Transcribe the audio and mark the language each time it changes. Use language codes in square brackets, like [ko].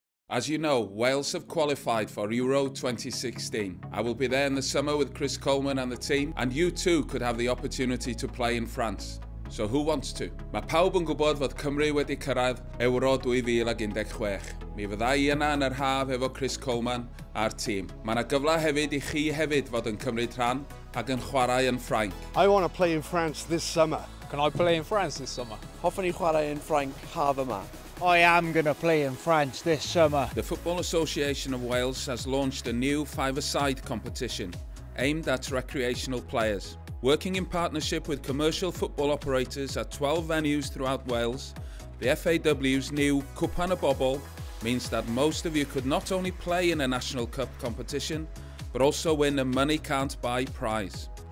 [en] As you know, Wales have qualified for Euro 2016. I will be there in the summer with Chris Coleman and the team, and you too could have the opportunity to play in France. So who wants to? [cy] Mae pawb yn gwybod fod Cymru wedi cyrraedd Euro 2016. Mi fydda i yna yn yr haf efo Chris Coleman a'r tîm. Mae yna gyfle hefyd i chi hefyd fod yn cymryd rhan ac yn chwarae yn Ffrainc. [en] I want to play in France this summer. Can I play in France this summer? [cy] Hoffwn i chwarae yn Ffrainc haf yma. [en] I am going to play in France this summer. The Football Association of Wales has launched a new five-a-side competition aimed at recreational players. Working in partnership with commercial football operators at 12 venues throughout Wales, the FAW's new Cwpan y Bobl means that most of you could not only play in a National Cup competition, but also win a money can't buy prize.